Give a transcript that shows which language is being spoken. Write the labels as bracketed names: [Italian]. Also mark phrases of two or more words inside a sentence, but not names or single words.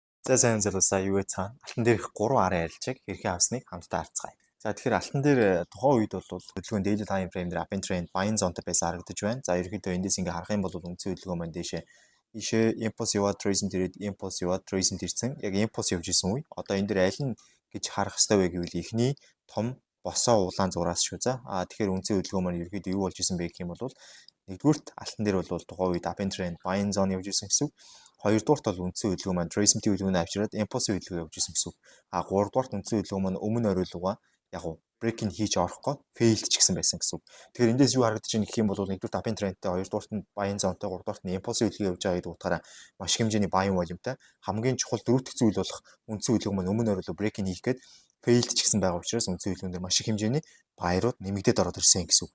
[Mongolian] За сайн залуусаа юу вэ цаана? Алтан дээрх 3 арын арилжааг хэрхэн авсныг хамтдаа харцгаая. За тэгэхээр алтан дээр тухайн үед бол хөдөлгөөн [English] daily time frame [Mongolian] дээр [English] up trend buying zone- [Mongolian] тай байсан харагдаж байна. За ерөнхийдөө эндээс ингээ харах юм бол үндсэн хөдөлгөөн маань ийшээ impulse яваад tracing дээрээ impulse яваад tracing дэрсэн. Яг impulse явж исэн үе. Одоо энэ дээр аль нь гэж харах хэрэгтэй вэ гэвэл эхний том босоо улаан зураас шүү за. Тэгэхээр үндсэн хөдөлгөөн маань ерөнхийдөө юу болж исэн бэ гэх юм бол нэгдүгürt алтан дээр бол тухайн үед [English] up trend buying zone [Mongolian] явж исэн гэсэн үг. Хоёрдугаарт бол үндсэн хөдөлгөөн маань tracing хөдөлгөөнөө авчираад impulse хөдөлгөөн явж исэн гэсэн үг. Гуравдугаарт үндсэн хөдөлгөөн маань өмнө оройлогоо яг уу break-ин хийж орохгүй failed ч гэсэн байсан гэсэн үг. Тэгэхээр эндээс юу харагдаж байна гэх юм бол нэгдүгээр [English] up trendтэй, [Mongolian] хоёрдугаарт нь [English] buying zone- [Mongolian] тэй, гуравдугаарт нь impulse хөдөлгөөн явж байгаа гэдэг утгаараа маш их хэмжээний [English] buying volume- [Mongolian] тай хамгийн чухал дөрөвдөх зүйл болох үндсэн хөдөлгөөн маань өмнө оройлоо break-ин хийх гээд failed ч гэсэн байгаа учраас үндсэн хөдөлгөөн дээр маш их хэмжээний баярууд нэмэгдээд ороод ирсэн гэсэн үг.